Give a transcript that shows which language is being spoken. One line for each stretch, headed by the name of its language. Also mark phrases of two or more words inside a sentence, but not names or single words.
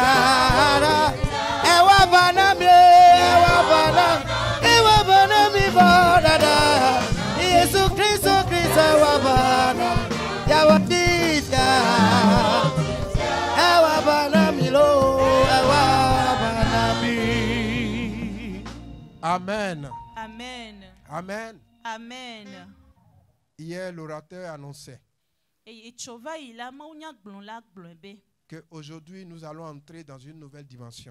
Lingala: Ewa bana mi, ewa bana. Ewa bana mi bana. Yesu Kristo, Kristo ewa bana. Jawo difia. Ewa bana mi lo, ewa bana mi. Amen. Amen. Amen. Amen.
French: Hier, l'orateur annonçait qu'aujourd'hui, nous allons entrer dans une nouvelle dimension.